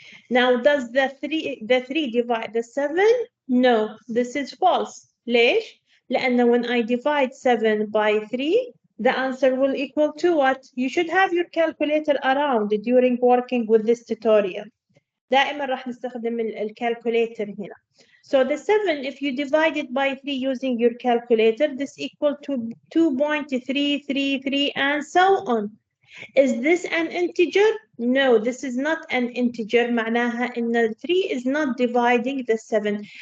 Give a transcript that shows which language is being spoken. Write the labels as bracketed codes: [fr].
[en] Now, does the 3 divide the 7? No, this is false. [ar] ليش؟ لأنه [en] when I divide 7 by 3, the answer will equal to what? You should have your calculator around during working with this tutorial. [ar] دائما راح نستخدم الكالكوليتر هنا. [en] So the 7, if you divide it by 3 using your calculator, this equal to 2.333 and so on. Is this an integer? No, this is not an integer. [ar] معناها إن [en] 3 is not dividing the 7.